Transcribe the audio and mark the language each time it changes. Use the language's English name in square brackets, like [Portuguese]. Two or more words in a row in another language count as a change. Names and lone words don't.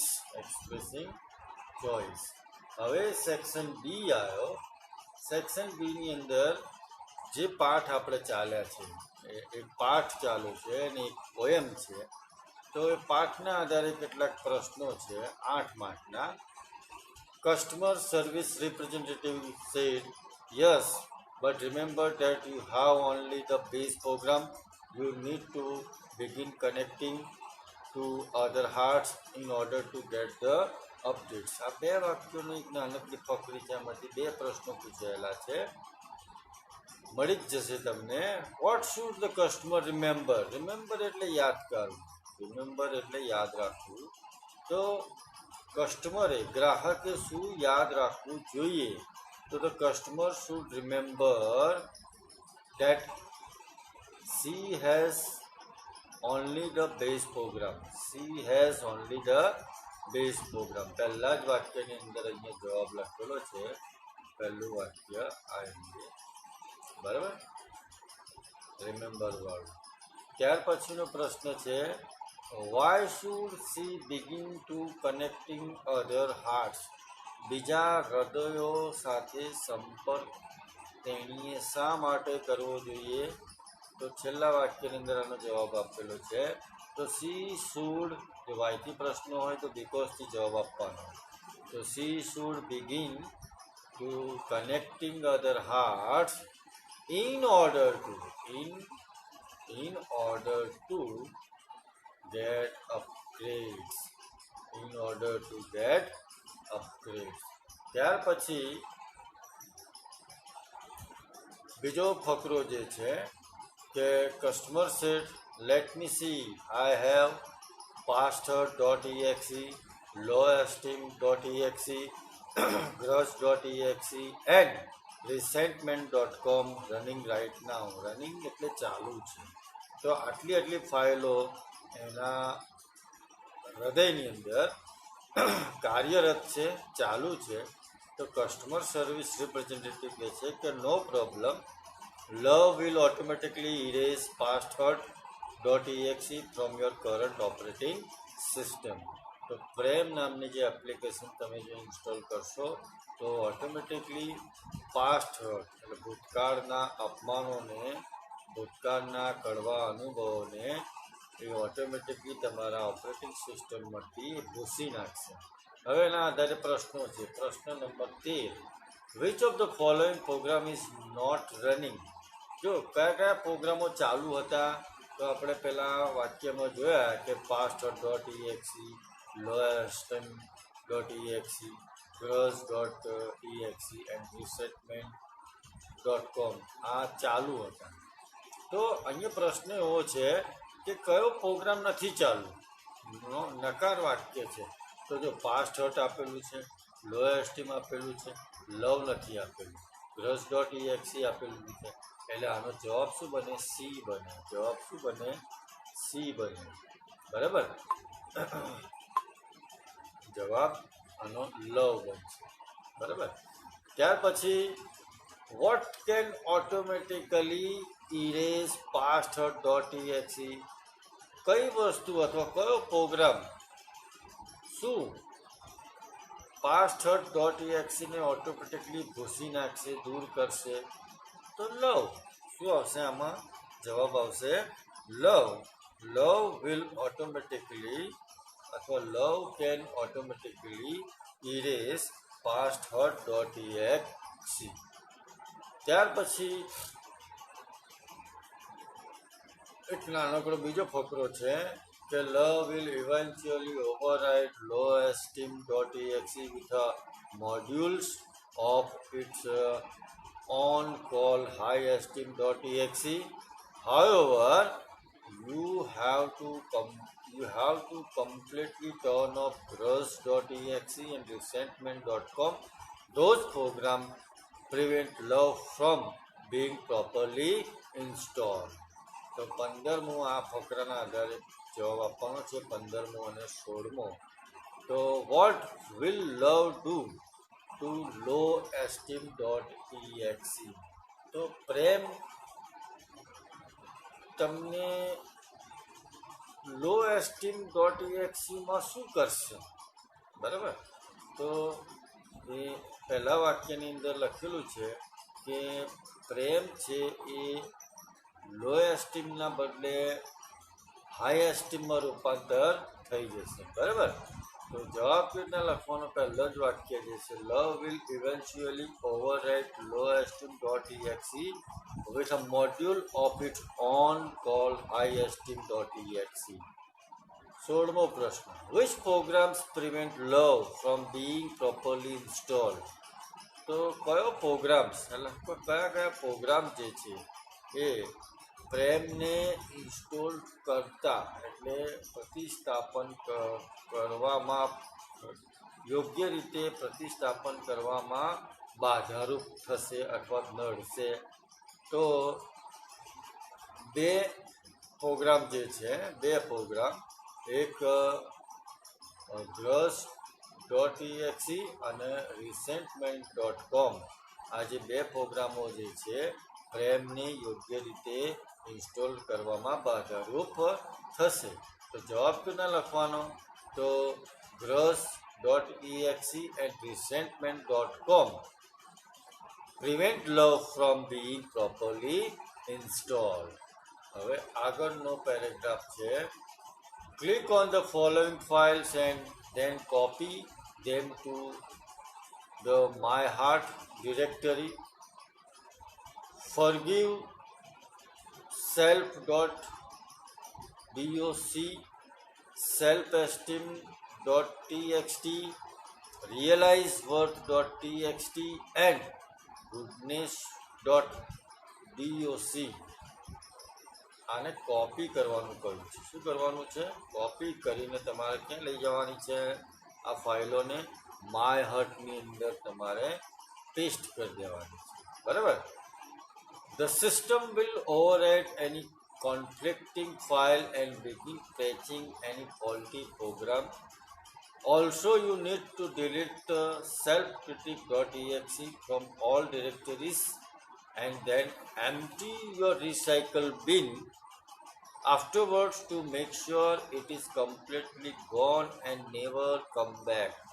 [English] expressing choice. [Gujarati] હવે સેક્શન બી આવ્યો. સેક્શન બીની અંદર જે પાઠ આપણે ચાલ્યા છે, એક પાઠ ચાલુ છે અને એક પોએમ છે. તો એ પાઠના આધારે કેટલાક પ્રશ્નો છે, 8 માર્કના. [English] customer service representative said yes, but remember that you have only the base program. You need to begin connecting to other hearts in order to get the updates. [Gujarati] આ બે વાક્યોની એક નાનકડી ફકરી છે. આમાંથી 2 પ્રશ્નો પૂછાયેલા છે. મળી જ જશે તમને. [English] what should the customer remember? [Gujarati] રિમેમ્બર એટલે યાદ કરવું. રિમેમ્બર એટલે યાદ રાખવું. તો કસ્ટમરે, ગ્રાહકે શું યાદ રાખવું જોઈએ? તો [English] the customer should remember that she has only the base program. She has only the base program. [Gujarati] પહેલા જ વાક્યની અંદર અહીંયા જવાબ લખેલો છે. પહેલું વાક્ય આ રીતે, બરાબર, રિમેમ્બર વાળું. ત્યાર પછીનો પ્રશ્ન છે [English] why should she begin to connecting other hearts? [Gujarati] બીજા હૃદયો સાથે સંપર્ક તેણીએ શા માટે કરવો જોઈએ? તો છેલ્લા વાક્યની અંદર આનો જવાબ આપેલો છે. તો [English] she should, [Gujarati] જો વાયથી પ્રશ્નો હોય તો બીકોઝથી જવાબ આપવાનો. તો [English] she should begin to connecting other hearts in order to get upgrades. In order to get upgrades. [Gujarati] ત્યાર પછી બીજો ફકરો જે છે કે [English] customer said let me see I have pasthurt.exe, lowesteem.exe, grudge.exe and resentment.com running right now. [Gujarati] રનિંગ એટલે ચાલુ છે. તો આટલી ફાઇલો એના હૃદયની અંદર કાર્યરત છે, ચાલુ છે. તો [English] customer service representative [Gujarati] કહે છે કે [English] no problem, love will automatically erase pasthurt.exe from your current operating system. [Gujarati] તો પ્રેમ નામની જે એપ્લિકેશન તમે જો ઇન્સ્ટોલ કરશો તો ઓટોમેટિકલી [English] past hurt [Gujarati] એટલે ભૂતકાળના અપમાનોને, ભૂતકાળના કડવા અનુભવોને એ ઓટોમેટિકલી તમારા [English] operating systemમાંથી [Gujarati] ભૂસી નાખશે. હવે એના આધારે પ્રશ્નો છે. પ્રશ્ન નંબર 13, [English] which of the following program is not running? [Gujarati] જો કયા પ્રોગ્રામો ચાલુ હતા? તો આપણે પહેલાં વાક્યમાં જોયા કે [English] pasthurt.exe, lowesteem.exe, grudge.exe and resentment.com [Gujarati] આ ચાલુ હતા. તો અહીંયા પ્રશ્ન એવો છે કે કયો પ્રોગ્રામ નથી ચાલુ? નકાર વાક્ય છે. તો જો pasthurt આપેલું છે, lowesteem આપેલું છે, લવ નથી આપેલું, grudge.exe આપેલું છે. એટલે આનો જવાબ શું બને? સી બને. જવાબ શું બને? સી બને. બરાબર. જવાબ આનો લવ બનશે. બરાબર. ત્યાર પછી [English] what can automatically erase pasthurt.exe? [Gujarati] કઈ વસ્તુ અથવા કયો પ્રોગ્રામ શું pasthurt.exe ને ઓટોમેટિકલી ભૂસી નાખશે, દૂર કરશે? તો લવ. શું આવશે આમાં? જવાબ આવશે લવ. [English] love will automatically [Gujarati] અથવા [English] love can automatically erase pasthurt.exe. [Gujarati] ત્યાર પછી એક નાનકડો બીજો ફકરો છે કે [English] love will eventually override lowesteem.exe with a modules of its on call highesteem.exe. However, you have to completely turn off grudge.exe and resentment.com. Those programs prevent love from being properly installed. [Gujarati] તો 15મો આ ફકરાના આધારે જવાબ આપવાનો છે. 15મો અને 16મો. તો [English] what will love do to lowesteem.exe? [Gujarati] તો પ્રેમ તમને lowesteem.exe માં શું કરશે? બરાબર. તો એ પહેલા વાક્યની અંદર લખેલું છે કે પ્રેમ છે એ [English] low esteemના [Gujarati] બદલે [English] high esteemમાં [Gujarati] રૂપાંતર થઈ જશે. બરાબર. તો જવાબ કેટલા લખવાનો? પહેલો જ વાક્ય જે છે [English] love will eventually override lowesteem.exe with a module of its own called highesteem.exe. [Gujarati] 16મો પ્રશ્ન, [English] which programs prevent love from being properly installed? [Gujarati] તો કયો પ્રોગ્રામ્સ એટલે કયા પ્રોગ્રામ જે છે એ પ્રેમને ઇન્સ્ટોલ કરતા એટલે પ્રતિસ્થાપન કરવામાં, યોગ્ય રીતે પ્રતિસ્થાપન કરવામાં બાધારૂપ થશે અથવા નડશે? તો બે પ્રોગ્રામ જે છે, બે પ્રોગ્રામ, એક grudge.exe અને resentment.com. આ જે બે પ્રોગ્રામો જે છે પ્રેમને યોગ્ય રીતે ઇન્સ્ટોલ કરવામાં બાધારૂપ થશે. તો જવાબ ક્યાં લખવાનો? તો [English] and resentment.com prevent love from being properly installed. [Gujarati] હવે આગળનો પેરેગ્રાફ છે. [English] Click on the following files and then copy them to the My Heart directory. Forgive self.doc, self-esteem.txt, realizeworth.txt and goodness.doc. [Gujarati] આને કોપી કરવાનું કહ્યું છે. શું કરવાનું છે? કોપી કરીને તમારે ક્યાં લઈ જવાની છે? આ ફાઇલોને [English] My Heartની [Gujarati] અંદર તમારે પેસ્ટ કરી દેવાની છે. બરાબર? [English] The system will overwrite any conflicting file and begin patching any faulty program. Also, you need to delete the self-critic.exe from all directories and then empty your recycle bin afterwards to make sure it is completely gone and never comes back.